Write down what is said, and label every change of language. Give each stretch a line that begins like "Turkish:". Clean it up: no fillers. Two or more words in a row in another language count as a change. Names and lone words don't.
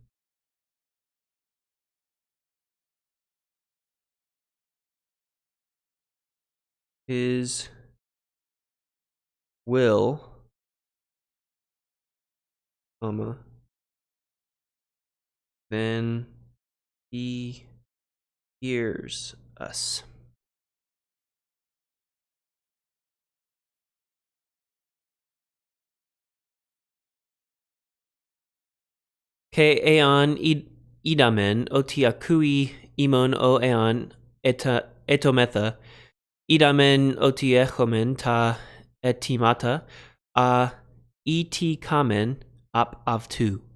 English: his will, then he hears us.
Greek: Καὶ ἐὰν οἴδαμεν ὅτι ἀκούει ἡμῶν ὃ ἐὰν αἰτώμεθα οἴδαμεν ὅτι ἔχομεν τὰ αἰτήματα ἃ ᾐτήκαμεν ἀπ' αὐτοῦ.